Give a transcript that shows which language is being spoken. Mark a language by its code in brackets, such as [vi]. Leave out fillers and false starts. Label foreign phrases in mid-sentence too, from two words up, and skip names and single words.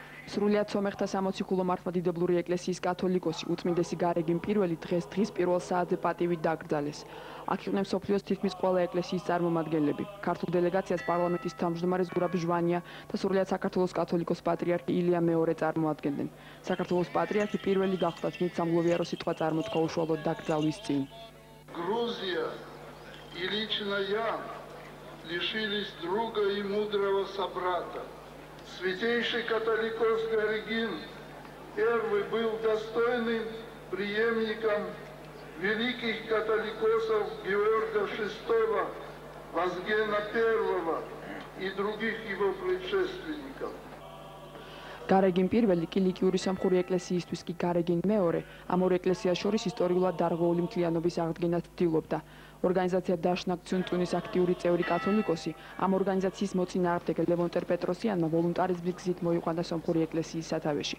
[ka] სრულიად სომეხთა სამოციქულო მართლმადიდებლური ეკლესიის კათოლიკოსი უწმინდესი გარეგინ პირველი დღეს პირველ საათზე პატივით დაკრძალეს. აქ იყვნენ მსოფლიოს თითქმის ყველა ეკლესიის წარმომადგენლები. ქართულ დელეგაციას პარლამენტის თავმჯდომარე ზურაბ ჟვანია და სრულიად საქართველოს კათოლიკოს პატრიარქი ილია მეორე წარმოადგენდნენ. საქართველოს პატრიარქი პირველი გახლდათ მით სამგლოვიარო სიტყვა წარმოთქვა უშუალოდ დაკრძალვის წინ. [ru] Грузия и лично я лишились друга и мудрого собрата. Святейший католикос Гарегин первый был достойным преемником великих католикосов Георга VI, Вазгена I и других его предшественников. [ka] გარეგინ პირველი კი ლიკიური სამხური ეკლესიისთვის კი გარეგინ მეორე ამ ორ ეკლესიას შორის ისტორიულად დარღვეული მთლიანობის აღდგენას ცდილობდა. ორგანიზაცია დაშნაკ ცუნტუნის აქტიური წევრი კათოლიკოსი ამ ორგანიზაციის მოწინააღმდეგე ლევონ ტერპეტროსიანმა ვოლუნტარიზმის გზით მოიყვანა სომხური ეკლესიის სათავეში.